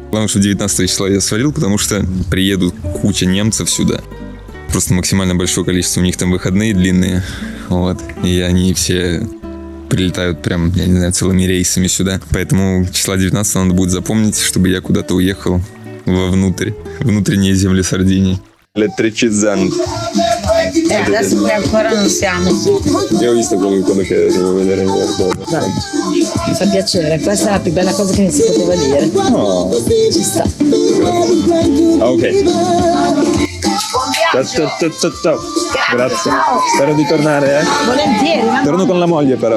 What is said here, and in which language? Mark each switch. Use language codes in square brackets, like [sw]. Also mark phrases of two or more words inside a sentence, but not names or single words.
[ru] Главное, что 19 числа я свалил, потому что приедут куча немцев сюда. Просто максимально большое количество. У них там выходные длинные. Вот. И они все прилетают прям, я не знаю, целыми рейсами сюда. Поэтому числа 19 надо будет запомнить, чтобы я куда-то уехал вовнутрь. Внутренние земли Сардинии. [it] L'Elettricizzante. Adesso qui ancora non siamo. Io ho visto quello che devo vedere in guarda. Dai, mi fa piacere, questa è la più bella cosa che mi si poteva dire. No. Ci sta. Ah, ok. Ciao. Grazie. Spero di tornare, Volentieri, ma Torno con la moglie però.